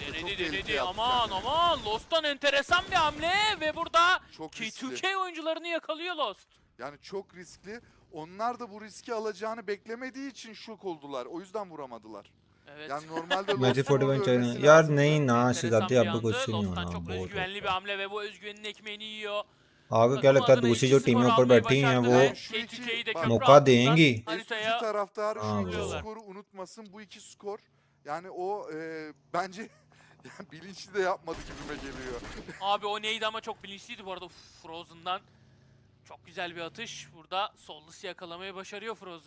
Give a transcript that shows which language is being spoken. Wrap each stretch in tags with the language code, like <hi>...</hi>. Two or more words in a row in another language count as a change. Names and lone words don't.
<tr>Çok Denedi tehlikeli yaptı aman kendini. aman Lost'tan enteresan bir hamle ve burada Çok riskli. K2K oyuncularını yakalıyor Lost. Yani çok riskli. Onlar da bu riski alacağını beklemediği için şok oldular. O yüzden vuramadılar. Evet. Yani normalde</tr> <hi>मैच</hi> <tr>Lost'un 41 orada</tr> <hi>चाहिए</hi> <tr>ölmesi</tr> <hi>यार</hi> <tr>lazımdı.</tr> <hi>नहीं ना</hi> <tr>Enteresan</tr> <hi>सिद्धार्थ</hi> <tr>bir</tr> <hi>अब तो</hi> <tr>andı.</tr> <hi>कुछ नहीं</hi> <tr>Lost'tan</tr> <hi>होना</hi> <tr>çok</tr> <hi>बहुत</hi> <tr>özgüvenli bir hamle ve bu özgüvenin ekmeğini yiyor.</tr> <hi>आगे क्या लगता है दूसरी जो टीमें ऊपर बैठी हैं वो</hi> <tr>K2K'yi de Bak, köprü</tr> <hi>मौका</hi> <tr>altından</tr> <hi>देंगी</hi> <tr>S2G haritaya taraftarı şu iki Aa, skoru unutmasın. Bu iki skor yani o bence Yani bilinçli de yapmadı gibime geliyor. Abi o neydi ama çok bilinçliydi bu arada. Frozen'dan çok güzel bir atış. Burada Sollus yakalamayı başarıyor Frozen.</tr>